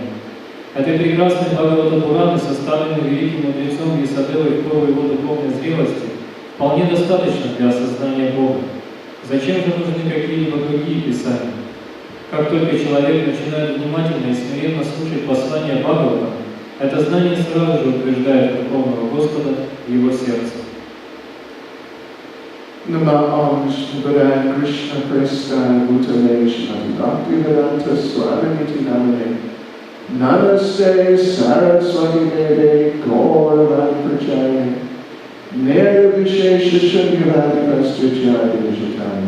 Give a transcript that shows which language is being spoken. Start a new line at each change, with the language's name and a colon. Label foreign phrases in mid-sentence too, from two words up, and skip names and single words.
Russian: Этой прекрасной Бхагавата Пураны, составленной великим мудрецом Ясадевой в пору его духовной зрелости, вполне достаточно для осознания Бога. Зачем же нужны какие-либо другие писания? Как только человек начинает внимательно и смиренно слушать послания Бхагавата, это знание сразу же утверждает Верховного Господа в его сердце.
Sanskrit: नम विष्णुपादाय कृष्ण प्रेष्ठाय भूतले श्रीमति भक्तिवेदान्त स्वामिति नामने नमस्ते सरस्वति देवे गौरवाणि प्रचायने निर्विशेष शून्यवादिपस्तुजादि विशितने